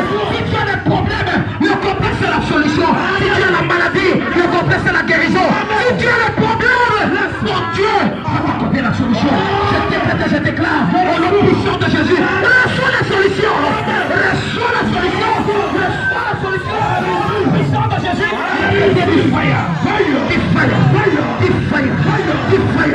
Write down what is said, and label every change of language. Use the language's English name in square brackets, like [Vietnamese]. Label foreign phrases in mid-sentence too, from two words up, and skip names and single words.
[French] Si tu as des problèmes, le complexe c'est la solution. Si tu as la maladie, le complexe c'est la guérison. Si tu as les problèmes, mon Dieu va t'accorder la solution. Je déclare au nom puissant de Jésus, reçois la solution. Reçois la solution. Reçois la solution. Au nom puissant de Jésus, il y a du fire. Du fire. Du fire. Du fire.